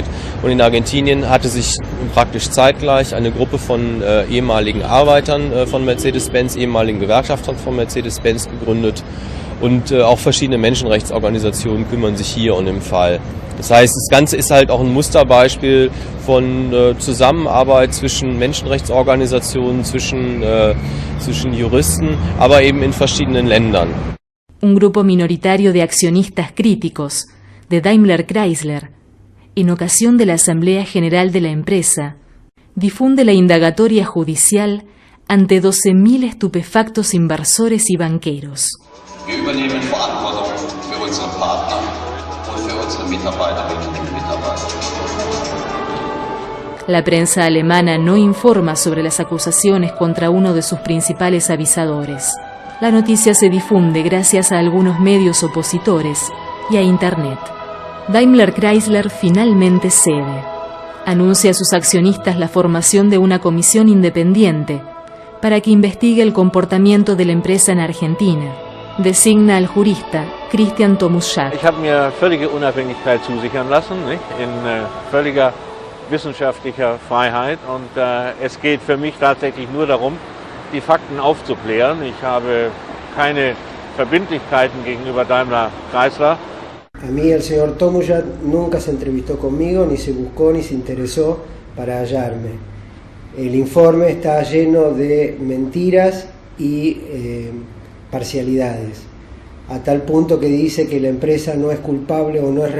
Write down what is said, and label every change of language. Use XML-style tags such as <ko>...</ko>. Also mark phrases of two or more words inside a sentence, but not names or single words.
<de>Und in Argentinien hatte sich praktisch zeitgleich eine Gruppe von ehemaligen Arbeitern von Mercedes-Benz, ehemaligen Gewerkschaftern von Mercedes-Benz gegründet und auch verschiedene Menschenrechtsorganisationen kümmern sich hier um den Fall. Das heißt, das Ganze ist halt auch ein Musterbeispiel von Zusammenarbeit zwischen Menschenrechtsorganisationen, zwischen Juristen, aber eben in verschiedenen Ländern.</de> <es>Un grupo minoritario de accionistas críticos de Daimler Chrysler, en ocasión de la Asamblea General de la empresa, difunde la indagatoria judicial ante 12.000 estupefactos inversores y banqueros.</es> <de>Wir übernehmen Verantwortung für unsere Partner und für unsere Mitarbeiterinnen und Mitarbeiter.</de> <es>La prensa alemana no informa sobre las acusaciones contra uno de sus principales avisadores. La noticia se difunde gracias a algunos medios opositores y a Internet. Daimler Chrysler finalmente cede. Anuncia a sus accionistas la formación de una comisión independiente para que investigue el comportamiento de la empresa en Argentina. Designa al jurista Christian Tomuschak.</es> <de>Ich habe mir völlige Unabhängigkeit zusichern lassen, in völliger wissenschaftlicher Freiheit, und es geht für mich tatsächlich nur darum, die Fakten aufzuklären. Ich habe keine Verbindlichkeiten gegenüber Daimler Chrysler.</de> <es>A mí el señor Tomuschak nunca se entrevistó conmigo, ni se buscó, ni se interesó para hallarme. El informe está lleno de mentiras y parcialidades, a tal punto que dice que la empresa no es culpable o no es</es>